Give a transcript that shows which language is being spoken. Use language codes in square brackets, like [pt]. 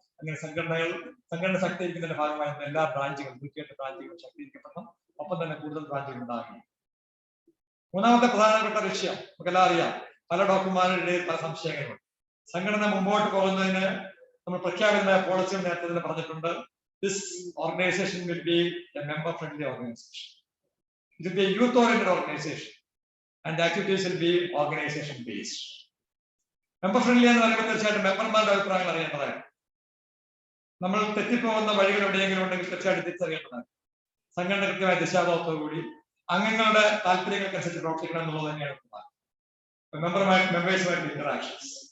[ml] അങ്ങനെ സംഘടന ശക്തീകരിക്കുന്നതിന്റെ ഭാഗമായി എല്ലാ ബ്രാഞ്ചുകളും, 108 ബ്രാഞ്ചുകളും ശക്തീകരിക്കപ്പെടണം. ഒപ്പം തന്നെ കൂടുതൽ ബ്രാഞ്ചുകൾ ഉണ്ടാകണം. 3ാമത്തെ പ്രധാനപ്പെട്ട ലക്ഷ്യം നമുക്കെല്ലാം അറിയാം. പല ഡോക്ടർമാരുടെ ഇടയിൽ പല സംശയങ്ങളുണ്ട്. സംഘടന മുമ്പോട്ട് പോകുന്നതിന് നമ്മൾ പ്രഖ്യാപിതമായ പോളിസികൾ നേരത്തെ തന്നെ പറഞ്ഞിട്ടുണ്ട്. [en] This organization will be a member-friendly organization. It will be a youth-oriented organization, and the activities will be organization-based. [ml] Member-friendly എന്ന് പറയുമ്പോൾ തീർച്ചയായിട്ടും മെമ്പർമാരുടെ അഭിപ്രായങ്ങൾ അറിയേണ്ടതാണ്. നമ്മൾ തെറ്റിപ്പോകുന്ന വഴികൾ എവിടെയെങ്കിലും ഉണ്ടെങ്കിൽ തീർച്ചയായിട്ടും തിരിച്ചറിയേണ്ടതാണ്. സംഘടന കൃത്യമായ ദിശാബോധത്തോടുകൂടി അംഗങ്ങളുടെ താല്പര്യങ്ങൾക്കനുസരിച്ച് പ്രവർത്തിക്കണം എന്നുള്ളത് തന്നെയാണ് മെമ്പേഴ്സുമായിട്ടുള്ള ഇന്ററാക്ഷൻസ്.